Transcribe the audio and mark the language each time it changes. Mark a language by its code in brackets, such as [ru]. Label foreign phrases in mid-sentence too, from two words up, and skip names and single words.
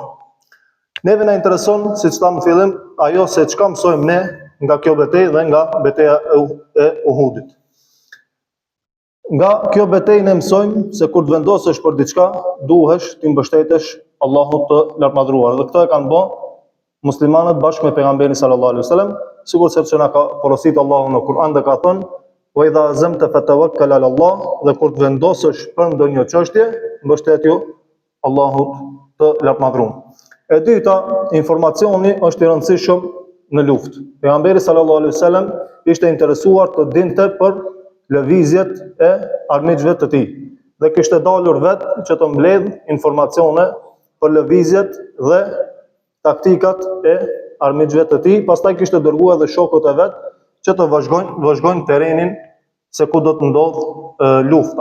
[sq] Neve na intereson, siç thamë në fillim, ajo se çka mësojmë ne nga kjo betejë dhe nga betejë e Uhudit. Nga kjo betejë ne mësojmë se kur të vendosesh për diçka, duhesh të mbështetesh Allahut të lartmadhëruar. Dhe këtë e kanë bë muslimanët bashkë me pejgamberin [ar] صلى الله عليه وسلم, [sq] sigurisht sepse na ka porositur Allahu në Kur'an dhe ka thënë: [ar] "وإذا عزمت فتوكل على الله", [sq] dhe kur të vendosesh për ndonjë çështje, mbështetju Allahut të lartmadhëruar. E dyta, informacioni është i rëndësishëm në luftë. Pejgamberi [ar] صلى الله عليه وسلم [sq] ishte interesuar të dinte për lëvizjet e armiqve të tij dhe kishte dalur vetë që të mbledh informacione për lëvizjet dhe taktikat e armiqve të tij, pastaj kishte dërguar edhe shokët e vet që të vëzhgojnë terrenin se ku do të ndodh lufta.